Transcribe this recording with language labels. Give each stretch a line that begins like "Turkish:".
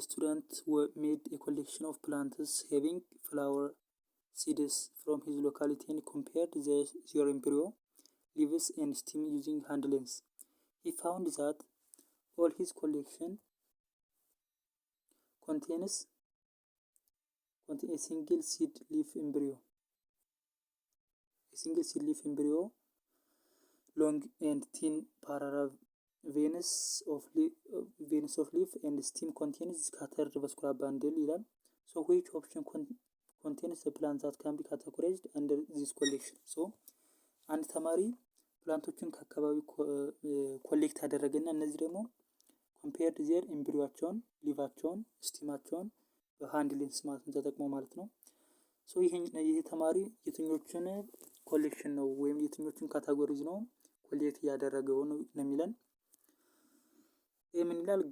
English: ስቱደንት ሜድ ኤ ኮሌክሽን ኦፍ ፕላንትስ ሃቪንግ ፍላወር ሲድስ ፍሮም ሂዝ ሎካሊቲ ኤንድ ኮምፔርድ ዜር ኤምብሪዮ ሊቭስ ኤንድ ስቲም ዩዚንግ ሃንድ ሌንስ ሂ ፋውንድ ዛት ኦል ሂዝ ኮሌክሽን contains a single seed leaf embryo. A single seed leaf embryo, long and thin parallel veins of leaf and stem contains scattered vascular bundle ይላል። So which option contains the plant that can be categorized under this collection?
Amharic: So አንድ ተማሪ ፕላንቶችን ከአካባቢው ኮሌክት አደረገና እነዚህ ደግሞ ኮምፔርድ ዜር ኤምብሪዮአቸውን፣ ሊቫቸውን፣ ስቲማቸውን በሃንድ ሌንስ ማለት ነው ተጠቅሞ ማለት ነው። ሶ ይሄ ተማሪ የትኞቹን ኮሌክሽን ነው ወይም የትኞቹን ካታጎሪዝ ነው ኮሌክት ያደረገው ነው የሚለን። ይሄ ምን ይላል?